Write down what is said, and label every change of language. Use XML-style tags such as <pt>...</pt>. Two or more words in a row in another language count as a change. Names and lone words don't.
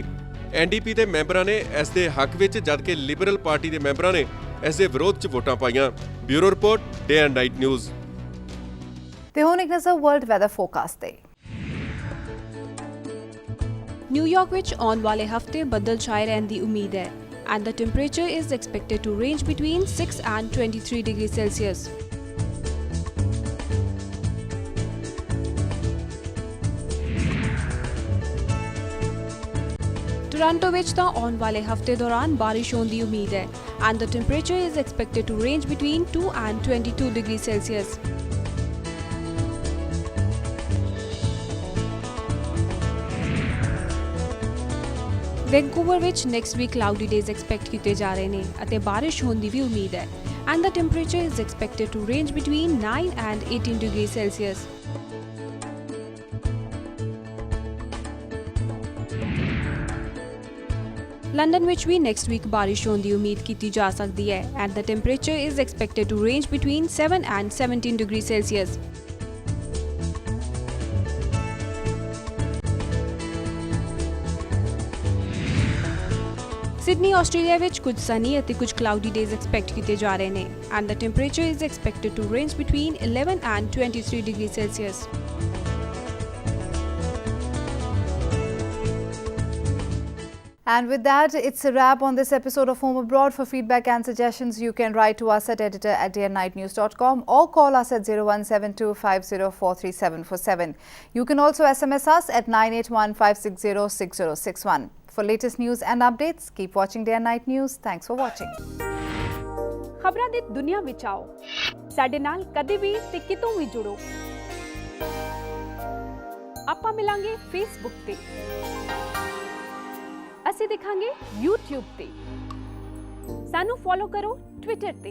<pa>NDP ਦੇ ਮੈਂਬਰਾਂ ਨੇ ਇਸ ਦੇ ਹੱਕ ਵਿੱਚ, ਜਦਕਿ ਲਿਬਰਲ ਪਾਰਟੀ ਦੇ ਮੈਂਬਰਾਂ ਨੇ ਇਸ ਦੇ ਵਿਰੋਧ 'ਚ ਵੋਟਾਂ ਪਾਈਆਂ।</pa> <en>Bureau report, Day and Night News.</en> <pa>ਤੇ ਹੁਣ ਇੱਕ ਨਜ਼ਰ</pa> <en>world weather forecast</en> <pa>ਤੇ। ਨਿਊਯਾਰਕ ਵਿੱਚ ਆਉਣ ਵਾਲੇ ਹਫ਼ਤੇ ਬੱਦਲ ਛਾਏ ਰਹਿਣ ਦੀ ਉਮੀਦ ਹੈ</pa> <en>and the temperature is expected to range between 6 and 23 degrees Celsius.</en> <pa>ਟੋਰਾਂਟੋ ਵਿੱਚ ਤਾਂ ਆਉਣ ਵਾਲੇ ਹਫ਼ਤੇ ਦੌਰਾਨ ਬਾਰਿਸ਼ ਹੋਣ ਦੀ ਉਮੀਦ ਹੈ</pa> <en>and the temperature is expected to range between 2 and 22 degrees Celsius.</en> <pa>ਵੈਂਕੂਵਰ ਵਿੱਚ</pa> <en>next week cloudy days expect</en> <pa>ਕੀਤੇ ਜਾ ਰਹੇ ਨੇ ਅਤੇ ਬਾਰਿਸ਼ ਹੋਣ ਦੀ ਵੀ ਉਮੀਦ ਹੈ</pa> <en>and the temperature is expected to range between 9 and 18 degrees Celsius.</en> <pa>ਲੰਡਨ ਵਿੱਚ ਵੀ</pa> <en>next week</en> <pa>ਬਾਰਿਸ਼ ਹੋਣ ਦੀ ਉਮੀਦ ਕੀਤੀ ਜਾ ਸਕਦੀ ਹੈ</pa> <en>and the temperature is expected to range between 7 and 17 degrees Celsius.</en> <pa>ਸਿਡਨੀ ਆਸਟ੍ਰੇਲੀਆ ਵਿੱਚ ਕੁਝ ਸਨੀ ਅਤੇ ਕੁਝ</pa> <en>cloudy days expect</en> <pa>ਕੀਤੇ ਜਾ ਰਹੇ ਨੇ</pa> <en>and the temperature is expected to range between 11 and 23 degrees Celsius. And with that, it's a wrap on this episode of Home Abroad. For feedback and suggestions, you can write to us at editor@dayandnightnews.com or call us at 01725043747. You can also SMS us at 9815606061. For latest news and updates, keep watching Day and Night News. Thanks for watching.</en> <pa>ਖਬਰਾਂ ਦੀ ਦੁਨੀਆ ਵਿੱਚ ਆਓ, ਸਾਡੇ ਨਾਲ ਕਦੇ ਵੀ ਤੇ ਕਿਤੋਂ ਵੀ ਜੁੜੋ। ਆਪਾਂ ਮਿਲਾਂਗੇ Facebook ਤੇ, ਅਸੀਂ ਦਿਖਾਂਗੇ YouTube ਤੇ, ਸਾਨੂੰ ਫੋਲੋ ਕਰੋ Twitter ਤੇ।</pa>